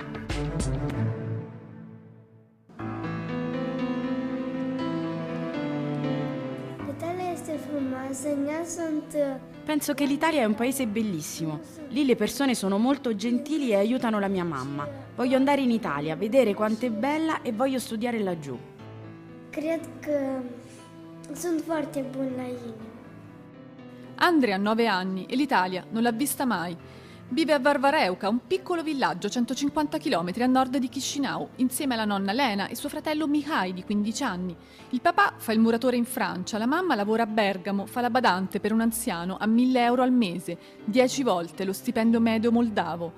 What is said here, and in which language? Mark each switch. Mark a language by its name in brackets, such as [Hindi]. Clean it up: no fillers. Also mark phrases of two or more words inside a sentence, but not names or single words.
[Italian] Penso che l'Italia è un paese bellissimo. Lì le persone sono molto gentili e aiutano la mia mamma. Voglio andare in Italia, vedere quanto è bella e voglio studiare laggiù. [Romanian] Cred că sunt foarte buni la inimă. [Italian] Andrea ha 9 anni e l'Italia non l'ha vista mai. Vive a Varvareuca, un piccolo villaggio 150 km a nord di Chișinău, insieme alla nonna Lena e suo fratello Mihai di 15 anni. Il papà fa il muratore in Francia, la mamma lavora a Bergamo, fa la badante per un anziano a 1.000 euro al mese, 10 volte lo stipendio medio moldavo.